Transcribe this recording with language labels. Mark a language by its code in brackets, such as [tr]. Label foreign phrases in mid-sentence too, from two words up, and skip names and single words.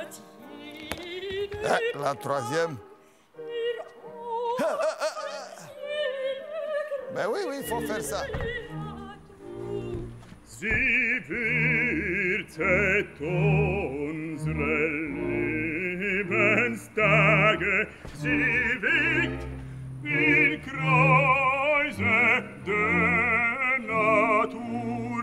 [fr] La troisième. Ben oui, oui, il faut faire ça. [de] Sie würzet unsere Lebenstage, sie wiegt in Kreise der Natur.